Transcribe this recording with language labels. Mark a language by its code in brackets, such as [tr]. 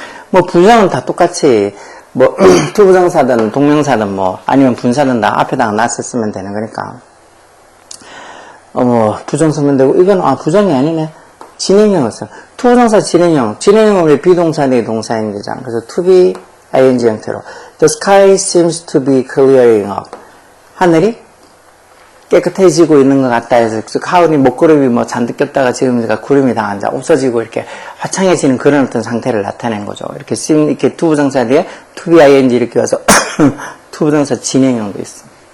[ko] 뭐 분사는 다 똑같이 뭐 투부정사든 동명사든 뭐 아니면 분사든 다 앞에다가 놨을 쓰면 되는 거니까 뭐 부정 쓰면 되고 이건 부정이 아니네. 진행형을 써. 투부정사 진행형은 왜 비동사 내 동사인지잖아. 그래서 [en] to be ing [ko] 형태로 [en] the sky seems to be clearing up. [ko] 하늘이 깨끗해지고 있는 것 같다 해서 하늘이 먹구름이 뭐 잔뜩 꼈다가 지금 구름이 다 앉아 없어지고 이렇게 화창해지는 그런 어떤 상태를 나타낸 거죠. 이렇게 seem 이렇게 투부정사 뒤에 to be ing 이렇게 와서 투부정사 진행형도 있어.